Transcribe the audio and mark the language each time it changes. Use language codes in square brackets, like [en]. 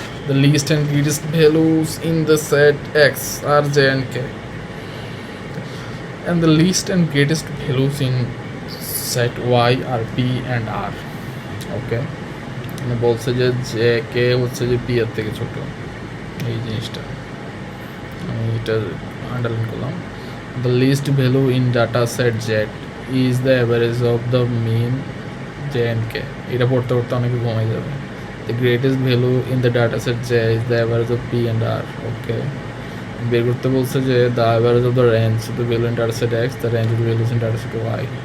[en] The least and greatest values in the set X are J and K, and the least and greatest values in set Y are P and R. [bn] ওকে, মানে বলছে যে J K হচ্ছে যে P এর থেকে ছোট, এই জিনিসটা আমি এটা আন্ডারলাইন করলাম। [en] The least value in data set Z is the average of the mean J and K. [bn] এটা পড়তে পড়তে অনেকে ঘুমাই যাবে। [en] The greatest value in the data set J is the average of P and R. Okay, [bn] বের করতে বলছে যে [en] the average of the range of the value in data set X, the range of the values in data set Y.